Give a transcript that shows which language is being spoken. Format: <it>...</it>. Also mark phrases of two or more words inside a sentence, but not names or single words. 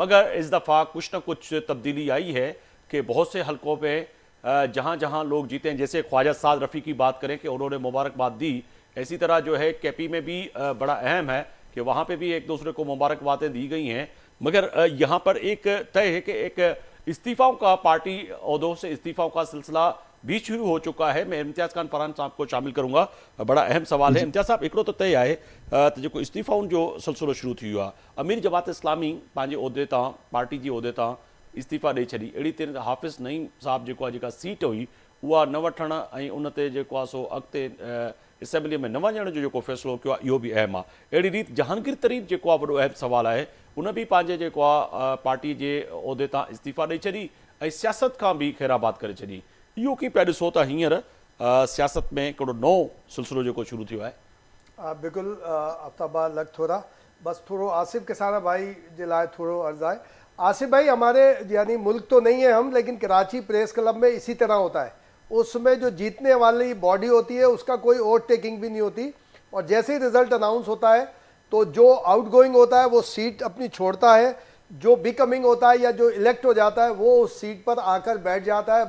<ur>مگر اس دفعہ کچھ نہ کچھ تبدیلی آئی ہے کہ بہت سے حلقوں پہ جہاں جہاں لوگ جیتے ہیں، جیسے خواجہ سعد رفیع کی بات کریں کہ انہوں نے مبارکباد دی، اسی طرح جو ہے کے پی میں بھی بڑا اہم ہے کہ وہاں پہ بھی ایک دوسرے کو مبارکبادیں دی گئی ہیں. مگر یہاں پر ایک طے ہے کہ ایک استعفوں کا، پارٹی عہدوں سے استعفوں کا سلسلہ بھی شروع ہو چکا ہے. میں امتیاز خان فرحان صاحب کو شامل کروں گا. بڑا اہم سوال ہے امتیاز صاحب,</ur> <sd>हिकिड़ो त तय आहे त जेको इस्तीफ़ाउनि जो सिलसिलो शुरू थी वियो आहे। अमीर जमात इस्लामी पंहिंजे उहिदे तां, पार्टी जी उहिदे तां इस्तीफ़ा ॾेई छॾी। अहिड़ी तरह हाफ़िज़ नईम साहब जेको आहे, जेका सीट हुई उहा न वठण ऐं उन ते जेको आहे सो अॻिते असेंबलीअ में न वञण जो जेको फ़ैसिलो कयो आहे, इहो बि अहम आहे। अहिड़ी रीति जहांगीर तरीन जेको आहे वॾो अहम सवालु आहे, उन बि पंहिंजे जेको आहे पार्टी जे उहिदे तां इस्तीफ़ा ॾेई छॾी ऐं सियासत खां बि ख़ैराबाद करे छॾी। इहो कीअं पिया ॾिसो त हींअर सियासत में हिकिड़ो नओं सिलसिलो जेको शुरू थियो आहे? बिल्कुलु आफ्ताबा लग थोड़ा बस थोड़ो आसिफ किसाना भाई जे लाइ थोड़ो</sd> <ur>عرض ہے. آصف بھائی، ہمارے یعنی ملک تو نہیں ہے ہم، لیکن کراچی پریس کلب میں اسی طرح ہوتا ہے. اس میں جو جیتنے والی باڈی ہوتی ہے اس کا کوئی</ur> <en>vote taking</en> <ur>بھی نہیں ہوتی، اور جیسے ہی</ur> <en>result announce</en> <ur>ہوتا ہے تو جو آؤٹ گوئنگ ہوتا ہے وہ سیٹ اپنی چھوڑتا ہے، جو بکمنگ ہوتا ہے یا جو الیکٹ ہو جاتا ہے وہ اس سیٹ پر آ کر بیٹھ جاتا ہے.</ur>